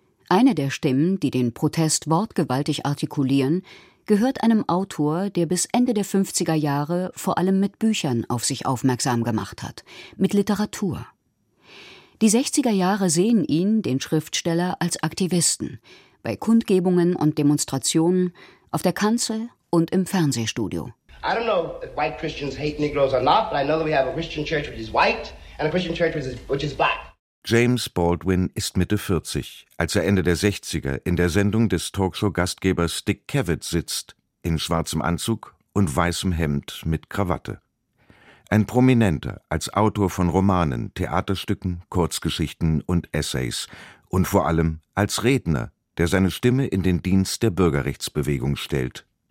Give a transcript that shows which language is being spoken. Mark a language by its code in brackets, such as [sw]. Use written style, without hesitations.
[de] Eine der Stimmen, die den Protest wortgewaltig artikulieren, gehört einem Autor, der bis Ende der 50er Jahre vor allem mit Büchern auf sich aufmerksam gemacht hat, mit Literatur. Die 60er Jahre sehen ihn, den Schriftsteller, als Aktivisten, bei Kundgebungen und Demonstrationen, auf der Kanzel und im Fernsehstudio. [en] I don't know if white Christians hate Negroes or not, but I know that we have a Christian church which is white and a Christian church which is black. [de] James Baldwin ist Mitte 40, als er Ende der 60er in der Sendung des Talkshow-Gastgebers Dick Cavett sitzt, in schwarzem Anzug und weißem Hemd mit Krawatte. Ein Prominenter als Autor von Romanen, Theaterstücken, Kurzgeschichten und Essays und vor allem als Redner, der seine Stimme in den Dienst der Bürgerrechtsbewegung stellt.